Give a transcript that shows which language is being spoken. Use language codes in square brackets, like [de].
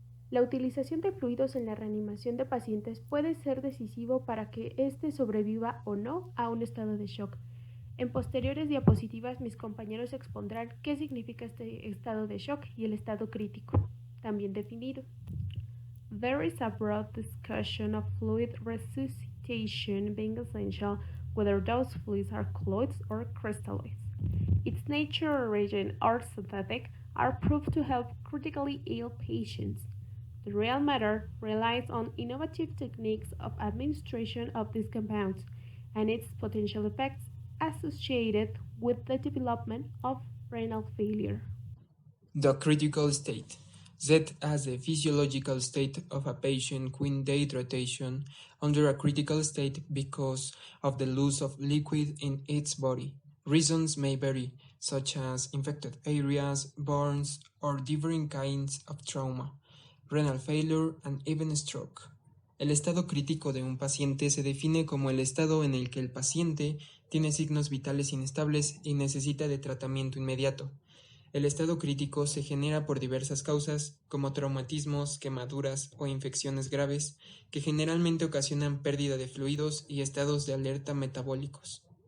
[es] La utilización de fluidos en la reanimación de pacientes puede ser decisivo para que éste sobreviva o no a un estado de shock. En posteriores diapositivas mis compañeros expondrán qué significa este estado de shock y el estado crítico, también definido. [en] There is a broad discussion of fluid resuscitation being essential, whether those fluids are colloids or crystalloids. Its nature, origin, or synthetic are proved to help critically ill patients. The real matter relies on innovative techniques of administration of these compounds and its potential effects associated with the development of renal failure. The critical state, set as the physiological state of a patient with dehydration under a critical state because of the loss of liquid in its body. Reasons may vary, such as infected areas, burns, or different kinds of trauma, renal failure, and even stroke. [es] El estado crítico de un paciente se define como el estado en el que el paciente tiene signos vitales inestables y necesita de tratamiento inmediato. El estado crítico se genera por diversas causas, como traumatismos, quemaduras o infecciones graves, que generalmente ocasionan pérdida de fluidos y estados de alerta metabólicos.